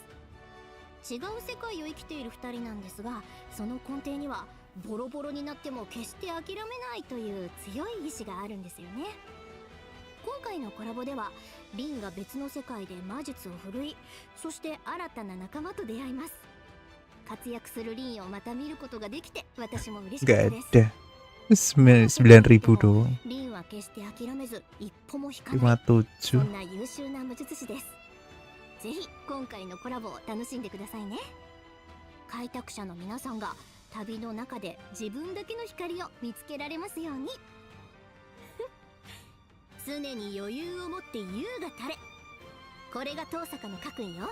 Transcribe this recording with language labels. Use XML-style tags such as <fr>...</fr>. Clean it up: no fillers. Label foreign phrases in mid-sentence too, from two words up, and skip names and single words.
<ja>違う世界を生きている二人なんですが、その根底にはボロボロになっても決して諦めないという強い意志があるんですよね。今回のコラボではリンが別の世界で魔術を振るい、そして新たな仲間と出会います。活躍するリンをまた見ることができて私も嬉しかったです。</ja> <id>Gak ada. 9.000 doang.</id> <ja>リンは決して諦めず一歩も引かない、そん 57. な優秀な魔術師です。ぜひ今回のコラボを楽しんでくださいね。開拓者の皆さんが旅の中で自分だけの光を見つけられますように。常に余裕を持って優が垂れ、これが東坂の家訓よ。</ja>